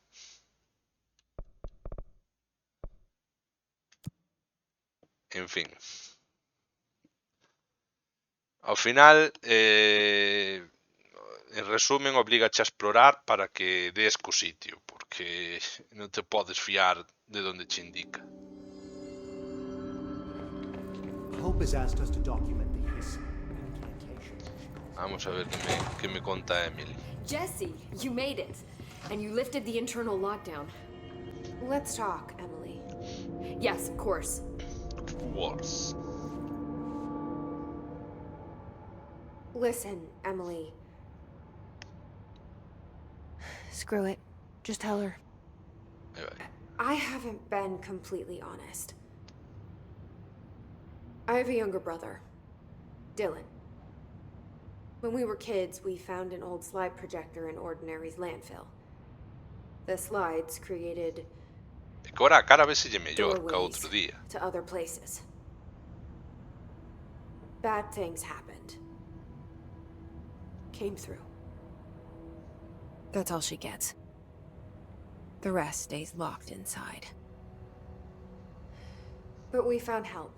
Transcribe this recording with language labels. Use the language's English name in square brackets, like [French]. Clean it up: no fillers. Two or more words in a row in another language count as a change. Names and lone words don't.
[Galician] En fin. Ao final, [Spanish] En resumen, [Galician] obligache a explorar para que des co sitio, porque non te podes fiar de donde che indica. [English] Hope has asked us to document the hiss incantation. [Galician] Vamos a ver que me conta Emily. [English] Jesse, you made it. And you lifted the internal lockdown. Let's talk, Emily. Yes, of course. Wars. Listen, Emily. Screw it. Just tell her. [Galician] Ahí vai. [English] I haven't been completely honest. I have a younger brother, Dylan. When we were kids, we found an old slide projector in Ordinary's landfill. The slides created [Galician] E que ora a cara vese lle mellor que [English] doorways [Galician] outro día. [English] to other places. Bad things happened. Came through. That's all she gets. The rest stays locked inside. But we found help.